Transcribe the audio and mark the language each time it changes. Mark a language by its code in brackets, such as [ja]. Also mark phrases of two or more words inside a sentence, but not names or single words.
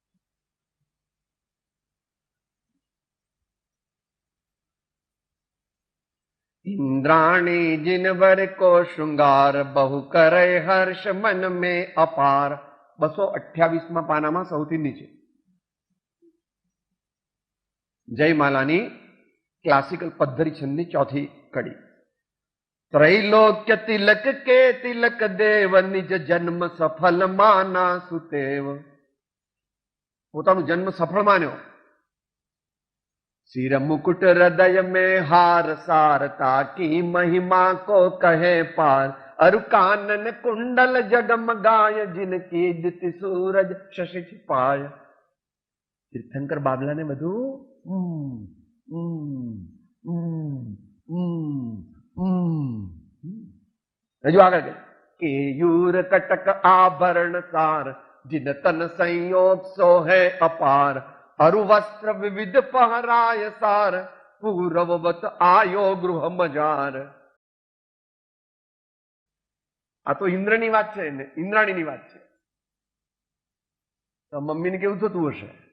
[hi] इंद्राणी जिनवर को श्रृंगार बहु करे हर्ष मन में अपार. [gu] 228 પાનામાં સૌથી નીચે જયમાલાની ક્લાસિકલ પદ્ધતિ છંદની ચોથી કડી. [hi] त्रैलोक्य तिलक के तिलक देव निज जन्म सफल माना सुतेव. [gu] પોતાનું જન્મ સફળ માન્યો. [hi] सिर मुकुट हृदय में हार सारता की महिमा को कहे पार. अरु कानन कुंडल जगमगाय जिनकी दिति सूरज शशि छिपाय. [gu] તીર્થંકર બાબલાને બધું હજુ આગળ કેયુર કટક આભરણ સાર [hi] जिन तन संयोग सोहे अपार. अरु वस्त्र विविध पहराय सार पूरववत आयो गृह मजार. [gu] આ તો ઇન્દ્રની વાત છે ને, ઇન્દ્રાણીની વાત છે. તો મમ્મીને કેવું થતું હશે?